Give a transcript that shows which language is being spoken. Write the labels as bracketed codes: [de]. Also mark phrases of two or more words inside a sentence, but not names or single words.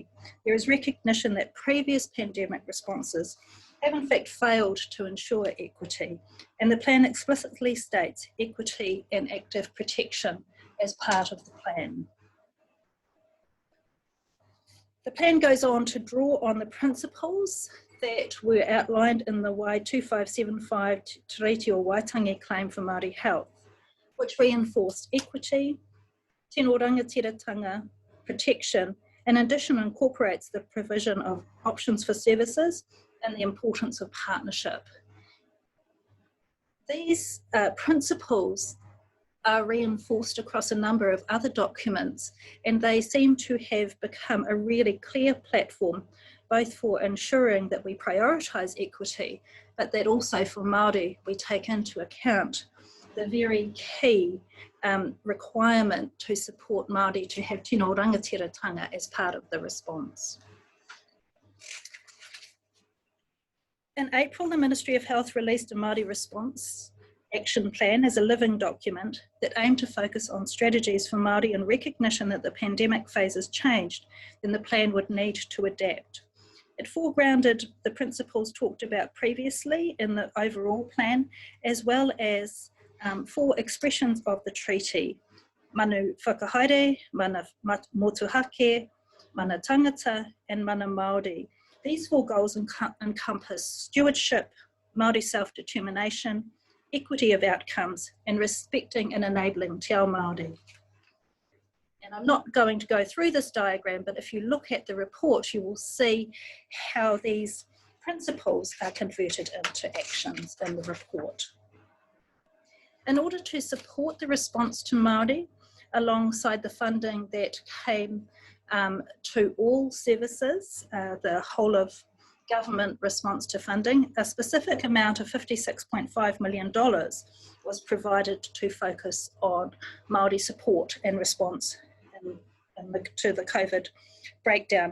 [en] There is recognition that previous pandemic responses have in fact failed to ensure equity, and the plan explicitly states equity and active protection as part of the plan. The plan goes on to draw on the principles that were outlined in the Y2575 Te Tiriti o Waitangi claim for Māori health, which reinforced equity, [mi] tino rangatiratanga, [en] protection, and in addition incorporates the provision of options for services and the importance of partnership. These principles are reinforced across a number of other documents, and they seem to have become a really clear platform, both for ensuring that we prioritise equity, but that also for Māori we take into account the very key requirement to support Māori to have [mi] tino rangatiratanga [en] as part of the response. In April, the Ministry of Health released a Maori Response action plan as a living document that aimed to focus on strategies for Māori in recognition that the pandemic phase has changed, then the plan would need to adapt. It foregrounded the principles talked about previously in the overall plan, as well as 4 expressions of the treaty: [mi] manu whakahaere, mana motuhake, mana tangata, [en] and [mi] mana Māori. [en] These 4 goals encompass stewardship, Māori self-determination, equity of outcomes, and respecting and enabling [mi] te ao Māori. [en] And I'm not going to go through this diagram, but if you look at the report, you will see how these principles are converted into actions in the report. In order to support the response to Māori, alongside the funding that came to all services, the whole of government response to funding, a specific amount of $56.5 million was provided to focus on Māori support and response to the COVID breakdown.